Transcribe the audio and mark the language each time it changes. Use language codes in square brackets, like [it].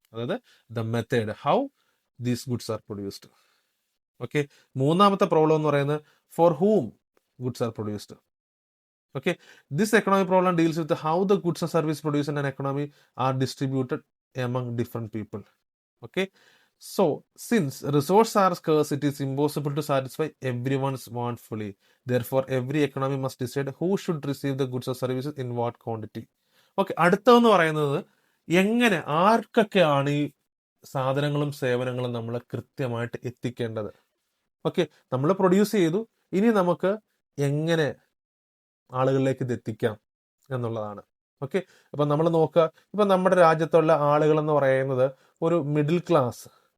[en] അതായത് the method how these goods are produced. [ml] Okay, മൂന്നാമത്തെ problem എന്ന് പറയുന്നത് [en] For whom goods are produced. Okay, this economic problem deals with how the goods and service produced in an economy are distributed among different people. Okay, so since resources are scarce, it is impossible to satisfy everyone's want fully. Therefore every economy must decide who should receive the goods or services in what quantity. [ml] Okay, അടുത്തതെന്ന് പറയുന്നത് എങ്ങനെ, ആർക്കൊക്കെയാണ് ഈ സാധനങ്ങളും സേവനങ്ങളും നമ്മൾ കൃത്യമായിട്ട് എത്തിക്കേണ്ടത്? ഓക്കെ, നമ്മൾ പ്രൊഡ്യൂസ് ചെയ്തു, ഇനി നമുക്ക് എങ്ങനെ ആളുകളിലേക്ക് ഇത് എത്തിക്കാം എന്നുള്ളതാണ്. ഓക്കെ, അപ്പം നമ്മൾ നോക്കുക, ഇപ്പം നമ്മുടെ രാജ്യത്തുള്ള ആളുകൾ എന്ന് പറയുന്നത് ഒരു മിഡിൽ ക്ലാസ്